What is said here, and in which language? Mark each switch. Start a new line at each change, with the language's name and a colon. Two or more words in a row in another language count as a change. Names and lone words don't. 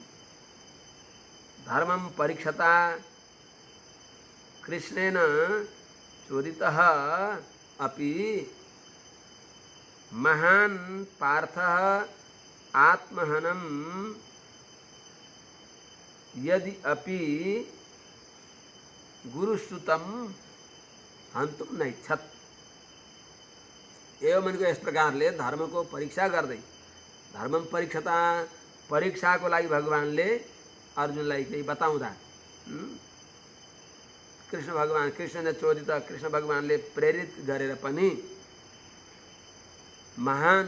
Sanskrit: धर्मं परीक्षता कृष्णेन चोदितः अपि महान् पार्थः आत्महनं यदि अपि गुरुसुतं हन्तुं नैच्छत् एवं
Nepali: भनेको यस प्रकारले धर्मको परीक्षा गर्दै
Sanskrit: धर्मम परीक्षता
Nepali: परीक्षाको लागि भगवानले अर्जुनलाई केही बताउँदा कृष्ण भगवान कृष्णले चोदित कृष्ण भगवानले प्रेरित गरेर पनि महान